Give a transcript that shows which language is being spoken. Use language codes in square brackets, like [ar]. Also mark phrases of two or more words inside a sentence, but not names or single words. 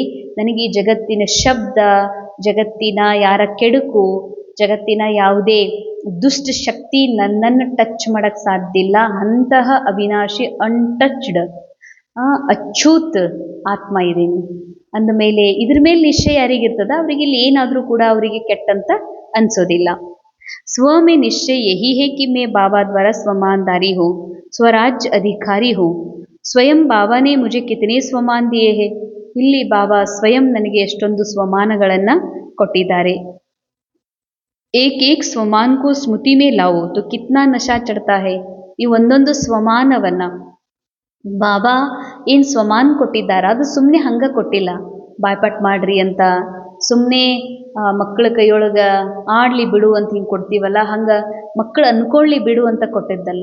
[kn] ನನಗೆ ಈ ಜಗತ್ತಿನ ಶಬ್ದ, ಜಗತ್ತಿನ ಯಾರ ಕೆಡುಕು, ಜಗತ್ತಿನ ಯಾವುದೇ ದುಷ್ಟ ಶಕ್ತಿ ನನ್ನನ್ನು ಟಚ್ ಮಾಡೋಕ್ಕೆ ಸಾಧ್ಯ ಇಲ್ಲ. ಅಂತಹ ಅವಿನಾಶಿ ಅನ್ಟಚ್ಡ್ ಅಚ್ಯುತ್ ಆತ್ಮ ಇದ್ದೀನಿ ಅಂದಮೇಲೆ ಇದ್ರ ಮೇಲೆ ನಿಶ್ಚಯ ಯಾರಿಗಿರ್ತದ ಅವರಿಗೆ ಇಲ್ಲಿ ಏನಾದರೂ ಕೂಡ ಅವರಿಗೆ ಕೆಟ್ಟಂತ ಅನ್ಸೋದಿಲ್ಲ. [hi] स्व में निश्चय यही है कि मैं बाबा द्वारा स्वमानदारी हूँ, स्वराज्य अधिकारी हूँ. स्वयं बाबा ने मुझे कितने स्वमान दिए है. [kn] ಇಲ್ಲಿ ಬಾಬಾ ಸ್ವಯಂ ನನಗೆ ಎಷ್ಟೊಂದು ಸ್ವಮಾನಗಳನ್ನು ಕೊಟ್ಟಿದ್ದಾರೆ. [hi] एक स्वमान को स्मृति में लाओ तो कितना नशा चढ़ता है. [kn] ಈ ಒಂದೊಂದು ಸ್ವಮಾನವನ್ನು ಬಾಬಾ ಏನು ಸ್ವಮಾನ ಕೊಟ್ಟಿದ್ದಾರೆ ಅದು ಸುಮ್ಮನೆ ಹಂಗೆ ಕೊಟ್ಟಿಲ್ಲ, ಬಾಯ್ಪಾಟ್ ಮಾಡ್ರಿ ಅಂತ ಸುಮ್ಮನೆ ಮಕ್ಕಳ ಕೈಯೊಳಗೆ ಆಡಲಿ ಬಿಡು ಅಂತ ಹಿಂಗೆ ಕೊಡ್ತೀವಲ್ಲ, ಹಂಗೆ ಮಕ್ಕಳು ಅಂದ್ಕೊಳ್ಳಿ ಬಿಡು ಅಂತ ಕೊಟ್ಟಿದ್ದಲ್ಲ.